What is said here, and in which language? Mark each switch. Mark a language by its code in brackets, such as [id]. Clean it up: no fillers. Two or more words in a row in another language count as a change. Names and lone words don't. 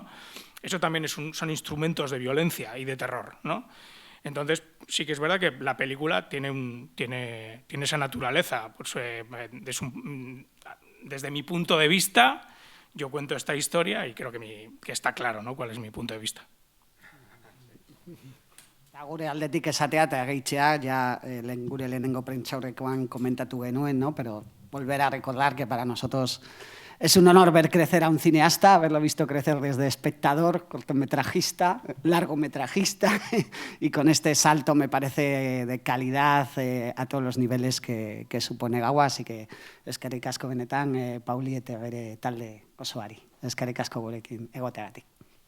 [es] Eso también son instrumentos de violencia y de terror, ¿no? Entonces, sí que es verdad que la película tiene esa naturaleza. Pues, desde mi punto de vista, yo cuento esta historia y creo que está claro, ¿no?, cuál es mi punto de vista. [eu] Gure aldetik esatea eta gehitzea, ja gure lehenengo prentsaurrekoan komentatu genuen, [es] ¿no? Pero volver a recordar que para nosotros es un honor ver crecer a un cineasta, haberlo visto crecer desde espectador, cortometrajista, largometrajista, y con este salto me parece de calidad a todos los niveles que supone Gaua, así que [eu] eskerrik asko benetan, Pauli eta bere talde osoari, eskerrik asko gurekin egoteagatik.